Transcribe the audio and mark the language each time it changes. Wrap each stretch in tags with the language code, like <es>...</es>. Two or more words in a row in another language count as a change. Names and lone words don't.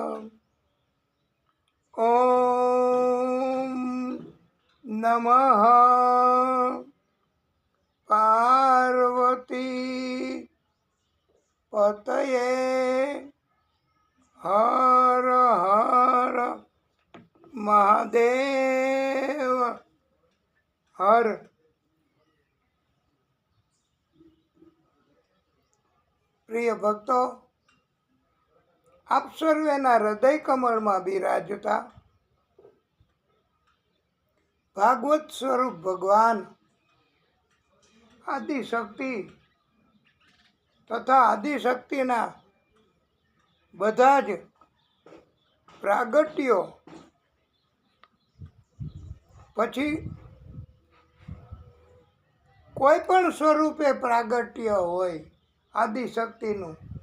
<sa>ओम नमः पार्वती पतये हर हर महादेव हर।</sa> <gu>પ્રિય ભક્તો, આપ સર્વેના હૃદય કમળમાં બિરાજતા ભાગવત સ્વરૂપ ભગવાન આદિશક્તિ તથા આદિશક્તિના બધા જ પ્રાગટ્યો પછી કોઈ પણ સ્વરૂપે પ્રાગટ્ય હોય આદિશક્તિનું,</gu>